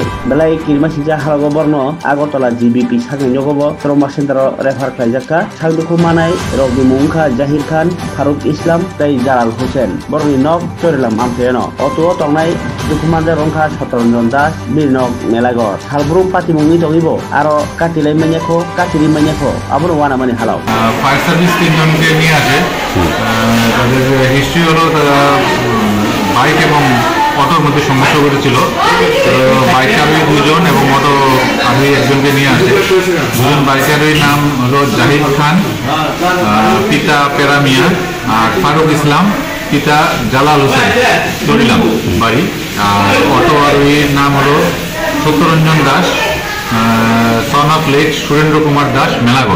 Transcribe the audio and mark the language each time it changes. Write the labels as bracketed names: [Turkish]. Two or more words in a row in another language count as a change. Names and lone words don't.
[Kok Borok] Belai kirma sija halogo borno Agartala GBP saknainogobo trauma center refer khlaijaka sakdukhu manai rogni mungkha Zahir Khan, Faruk Islam tei Jalal Hussein. Borni nok chorilam ampheno. Oto tongnai dukhmanda rongkha Sataranjan Das Birnok Melagor. Halbrum patimungni tongibo aro katilai manyako katili manyako abono wana mani halau. [English] Fire service [Bangla] তিনজনকে নিয়ে আসে তাদের হিস্ট্রি হলো তারা বাইক এবং অটোর মধ্যে সমস্যা করেছিল বাইক আরোহী দুজন এবং অটো আরোহী একজনকে নিয়ে আসে দুজন বাইক আরোহীর নাম হলো জাহিদ খান পিতা পেরামিয়া আর ফারুক ইসলাম পিতা জালাল হোসেন চরিলাম বাড়ি আর অটো আরোহীর নাম হলো সত্যরঞ্জন দাস [English] son of [Bangla] লেক সুরেন্দ্র কুমার দাস মেলাগড়।